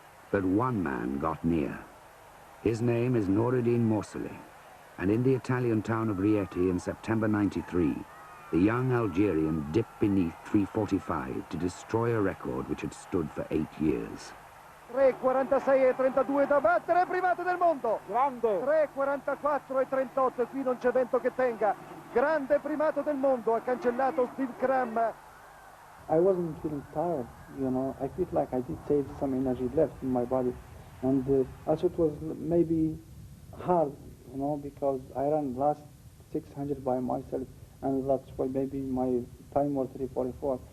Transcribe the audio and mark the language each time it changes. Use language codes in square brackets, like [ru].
[en] But one man got near. His name is Noureddin Morsali, and in the Italian town of Rieti in September '93, The young Algerian dipped beneath 3:45 to destroy a record which had stood for 8 years. [it] 3:46:32 da battere, primato del mondo. Grande. 3:44:38, qui non c'è vento che tenga. Grande primato del mondo, ha cancellato Steve Cram. [en] I wasn't feeling tired, you know. I felt like I did save some energy left in my body. And also it was maybe hard, you know, because I ran last 600 by myself, and that's why maybe my time was 3:44.